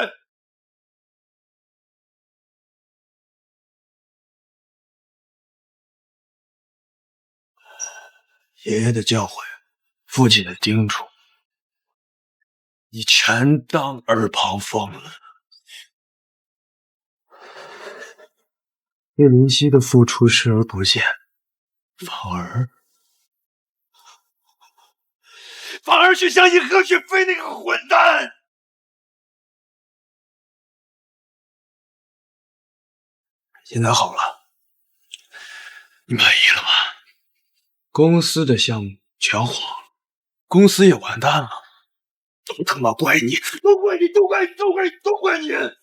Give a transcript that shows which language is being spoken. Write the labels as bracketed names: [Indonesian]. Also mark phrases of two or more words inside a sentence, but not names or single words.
[Chinese] 爺爺的教誨，父親的叮囑，你全當耳旁風了。對聯熙的付出視而不見，反而哪去相信何雪飞那个混蛋？现在好了，你满意了吗？公司的项目全黄了，公司也完蛋了，都他妈怪你，都怪你，都怪你，都怪你，都怪你！